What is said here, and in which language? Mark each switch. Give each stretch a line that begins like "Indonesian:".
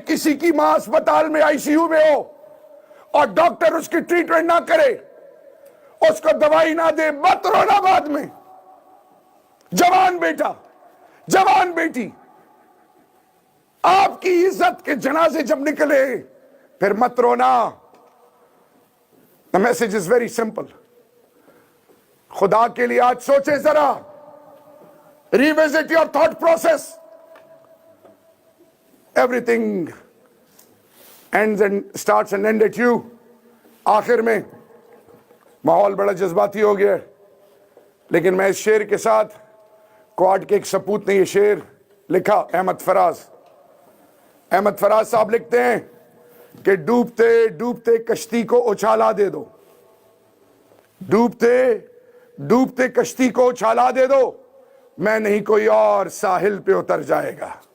Urdu: کسی کی ماں اسپتال میں ICU میں ہو اور ڈاکٹر اس کی ٹریٹمنٹ نہ کرے، اس کو دوائی نہ دے، مت رونا. بعد میں جوان بیٹا، جوان بیٹی، آپ کی عزت کے جنازے جب نکلے پھر مت رونا.
English: The message is very simple.
Urdu: خدا کے لیے آج سوچے ذرا.
English: Revisit your thought process. Everything ends and starts and ends at you.
Urdu: آخر میں ماحول بڑا جذباتی ہو گیا ہے، لیکن میں اس شعر کے ساتھ کوارٹ کے ایک سپوت نے یہ شعر لکھا، احمد فراز صاحب لکھتے ہیں کہ ڈوبتے ڈوبتے کشتی کو اچھالا دے دو، ڈوبتے ڈوبتے کشتی کو اچھالا دے دو، میں نہیں کوئی اور ساحل پہ اتر جائے گا.